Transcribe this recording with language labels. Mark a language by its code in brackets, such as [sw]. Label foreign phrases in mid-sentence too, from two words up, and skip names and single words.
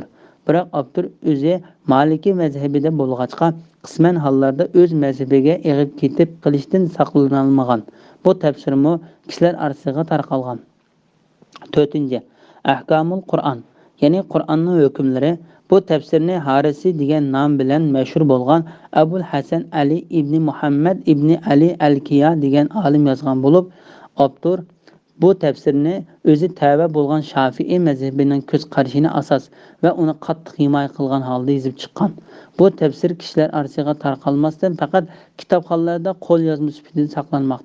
[uz] Biroq Abdur o'zi Maliki mazhabida bo'lg'achqa qisman hollarda o'z mazhabiga eg'ib ketib qilishdan saqlanolmagan. Bu tafsirmi kishilar orasiga tarqalgan. 4. Ahkamul Qur'on, ya'ni Qur'onning hukmlari. Bu tafsirni Harisi degan nom bilan mashhur bo'lgan Abul Hasan Ali ibn Muhammad ibn Ali al-Kiya degan olim yozgan bo'lib, Abdur bu tafsirni o'zi tava bo'lgan Shafi'i mazhabining ko'z qarashini asos va uni qattiq himoya qilgan holda yozib chiqqan. Bu tafsir kishilar orasiga tarqalmasdan faqat kitobxonlarda qo'l yozma sifatida saqlanmoqda.